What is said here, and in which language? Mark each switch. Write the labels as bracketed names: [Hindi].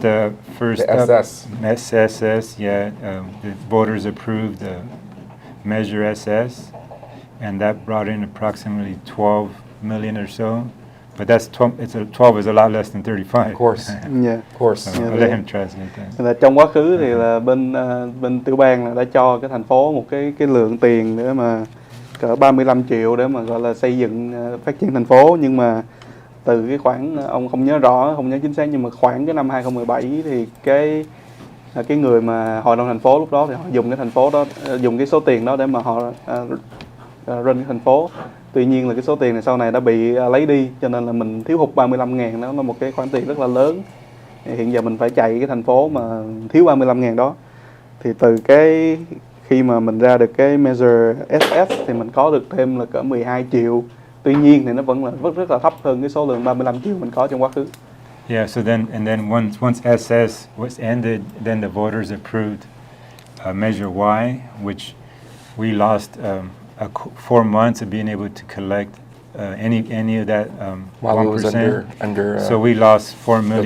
[English] the SS. SSS, yeah, the voters approved the Measure SS, and that brought in approximately 12 million or so. But that's 12 is a lot less than 35. Of course. Yeah. Of course. So I'll let him translate that. [Vietnamese] Là trong quá khứ thì là bên tiểu bang là đã cho cái thành phố một cái lượng tiền để mà cỡ 35 triệu để mà gọi là xây dựng phát triển thành phố, nhưng mà từ cái khoảng, ông không nhớ chính xác, nhưng mà khoảng cái năm 2017 thì cái người mà hội đồng thành phố lúc đó thì họ dùng cái thành phố đó, dùng cái số tiền đó để mà họ run cái thành phố. Tuy nhiên là cái số tiền này sau này đã bị lấy đi, cho nên là mình thiếu hụt 35.000, đó là một cái khoản tiền rất là lớn. Hiện giờ mình phải chạy cái thành phố mà thiếu 35.000 đó. Thì từ cái khi mà mình ra được cái Measure SS thì mình có được thêm là cỡ 12 triệu. Tuy nhiên thì nó vẫn là rất là thấp hơn cái số lượng 35 triệu mình có trong quá khứ. [English] Yeah, so then once SS was ended, then the voters approved Measure Y, which we lost 4 months of being able to collect any of that While it was 1%. under So we lost 4 million.